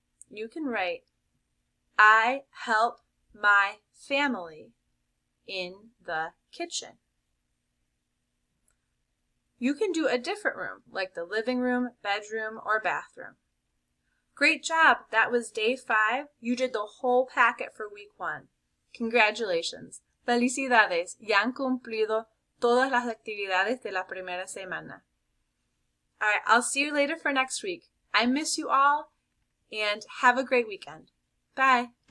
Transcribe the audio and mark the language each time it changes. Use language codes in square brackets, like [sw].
[en] You can write, I help my family in the kitchen. You can do a different room, like the living room, bedroom, or bathroom. Great job! That was day 5. You did the whole packet for week 1. Congratulations! [es] Felicidades! Ya han cumplido todas las actividades de la primera semana. [en] Alright, I'll see you later for next week. I miss you all, and have a great weekend. Bye!